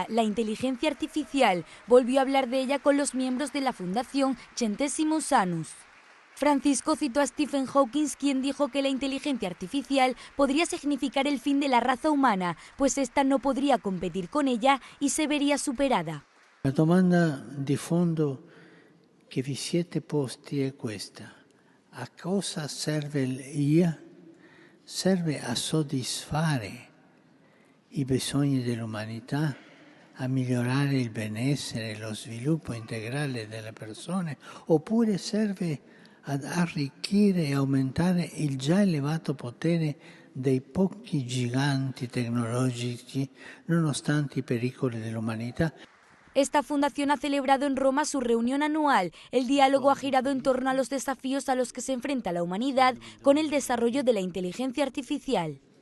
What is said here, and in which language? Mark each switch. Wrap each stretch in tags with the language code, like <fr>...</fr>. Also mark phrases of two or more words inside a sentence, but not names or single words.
<es>La inteligencia artificial volvió a hablar de ella con los miembros de la Fundación Centesimus Annus. Francisco citó a Stephen Hawking, quien dijo que la inteligencia artificial podría significar el fin de la raza humana, pues esta no podría competir con ella y se vería superada.</es> <it>La domanda di fondo che vi siete posti è questa: a cosa serve l'IA? Serve a soddisfare i bisogni dell'umanità, a migliorare il benessere e lo sviluppo integrale delle persone, oppure serve ad arricchire e aumentare il già elevato potere dei pochi giganti tecnologici, nonostante i pericoli dell'umanità?</it> <es>Esta fundación ha celebrado en Roma su reunión anual. El diálogo ha girado en torno a los desafíos a los que se enfrenta la humanidad con el desarrollo de la inteligencia artificial.</es>